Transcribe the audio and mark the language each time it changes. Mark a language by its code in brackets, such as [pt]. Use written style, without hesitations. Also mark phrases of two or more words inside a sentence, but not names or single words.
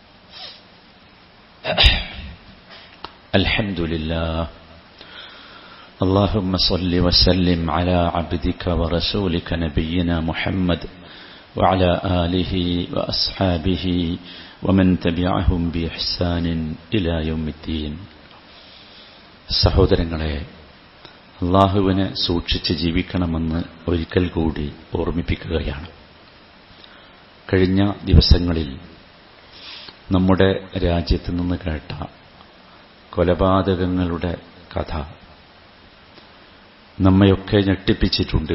[ar] الحمد لله اللهم صل وسلم على عبدك ورسولك نبينا محمد وعلى آله وأصحابه ومن تبعهم بإحسان إلى يوم الدين. [ml] സഹോദരങ്ങളെ, അല്ലാഹുവിനെ സൂക്ഷിച്ച് ജീവിക്കണമെന്ന് ഒരിക്കൽ കൂടി ഓർമ്മിപ്പിക്കുകയാണ്. കഴിഞ്ഞ ദിവസങ്ങളിൽ നമ്മുടെ രാജ്യത്ത് നിന്ന് കേട്ട കൊലപാതകങ്ങളുടെ കഥ നമ്മയൊക്കെ ഞെട്ടിപ്പിച്ചിട്ടുണ്ട്.